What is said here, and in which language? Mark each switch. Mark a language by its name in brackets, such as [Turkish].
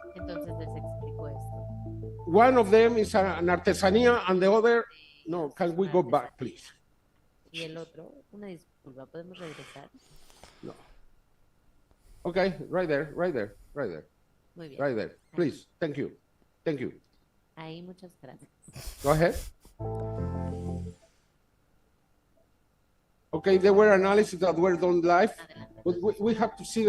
[Spanish] Entonces les explico esto. [English] One of them is an artesanía and the other, no, can we go back, please? [Spanish] Y el otro, una disculpa, ¿podemos regresar? No. [English] Okay, right there, right there, right there, [Spanish] Muy bien. [English] right there. Please, thank you. Thank you. [Spanish] Ahí, muchas gracias. [English] Go ahead. Okay, there were analyses that were done live, but we have to see